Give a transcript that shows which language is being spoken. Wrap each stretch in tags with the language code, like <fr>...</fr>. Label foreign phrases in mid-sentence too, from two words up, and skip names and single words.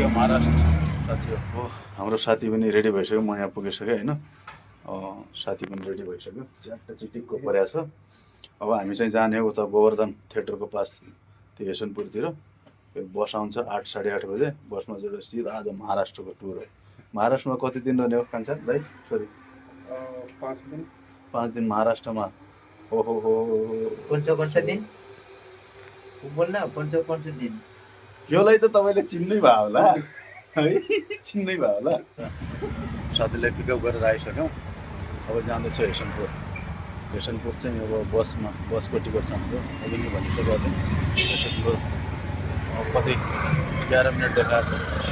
<ne>महाराष्ट्र साथीहरू हाम्रो साथी पनि रेडी भइसक्यो म यहाँ पुगिसकेँ होइन साथी पनि रेडी भइसक्यो च्याट्ट चिटिक्को परेको छ अब हामी चाहिँ जाने उता गोवर्धन थिएटरको पास त्यो यशवन्तपुरतिर फेरि बस आउँछ 8:30 बजे बसमा चढेर सिधा आज महाराष्ट्रको टुर हो महाराष्ट्रमा कति दिन रहने हो कान्छा दाइ सरी 5 दिन महाराष्ट्रमा ओहो हो</ne> <hi>कौन सा दिन बोल्न कौन सा दिन</hi> <ne>योलाई त तपाईँले चिन्नै भयो होला है चिन्नै भयो होला साथीलाई पिकअप गरेर आइसक्यौँ अब जाँदैछु यशवन्तपुर चाहिँ अब बसको टिकट छ हाम्रो अघि भनिसकेको थिएँ यशवन्तपुर कति 11 मिनट देखाएको छ</ne>